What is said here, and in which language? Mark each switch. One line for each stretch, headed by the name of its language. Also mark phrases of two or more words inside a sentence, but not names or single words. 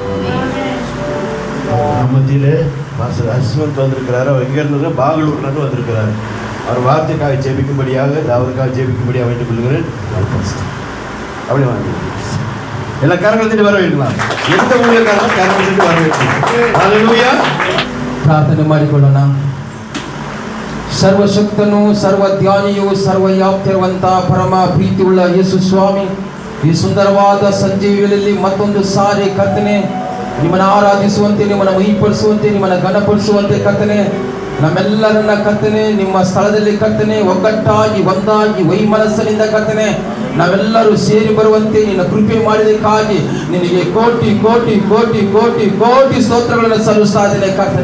Tamil: மத்தியிலே மாஸ்டர் அஸ்வந்த் வந்திருக்கிறார். அவர் எங்கேருந்து? பாகலூர்லேருந்து வந்திருக்கிறார். அவர் வார்த்தைக்காக ஜெபிக்கும்படியாக, அவருக்காக ஜெபிக்கும்படியாக வேண்டிக் கொள்கிறேன். அப்படி வாங்க. எல்லா கரங்கள் வர வைக்கலாம். எந்த ஊழியக்காரங்களும் கரங்கள் வர வைக்கலாம். ஹல்லேலூயா.
Kannada: ಪ್ರಾರ್ಥನೆ ಮಾಡಿಕೊಳ್ಳೋಣ. ಸರ್ವಶಕ್ತನು, ಸರ್ವಜ್ಞಾನಿಯು, ಸರ್ವವ್ಯಾಪ್ತಿರುವಂತ ಪರಮ ಪ್ರೀತಿಯುಳ್ಳ ಯೇಸು ಸ್ವಾಮಿ, ಈ ಸುಂದರವಾದ ಸಂಜೆ ವೇಳೆಯಲ್ಲಿ ಮತ್ತೊಂದು ಸಾರಿ ಕರ್ತನೆ ನಿಮ್ಮನ್ನು ಆರಾಧಿಸುವಂತೆ, ನಿಮ್ಮನ್ನು ಮಹಿಪಡಿಸುವಂತೆ, ನಿಮ್ಮನ್ನು ಘನಪಡಿಸುವಂತೆ ಕರ್ತನೆ ನಮ್ಮೆಲ್ಲರನ್ನ ಕರ್ತನೆ ನಿಮ್ಮ ಸ್ಥಳದಲ್ಲಿ ಕರ್ತನೆ ಒಗ್ಗಟ್ಟಾಗಿ ಒಂದಾಗಿ ವೈಮನಸ್ಸಿನಿಂದ ಕರ್ತನೆ ನಾವೆಲ್ಲರೂ ಸೇರಿ ಬರುವಂತೆ ನಿನ್ನ ಕೃಪೆ ಮಾಡಿದಕ್ಕಾಗಿ ನಿನಗೆ ಕೋಟಿ ಕೋಟಿ ಕೋಟಿ ಕೋಟಿ ಕೋಟಿ ಸ್ತೋತ್ರಗಳನ್ನು ಸಲ್ಲಿಸ್ತಾ ಇದ್ದೇನೆ ಕರ್ತನೆ.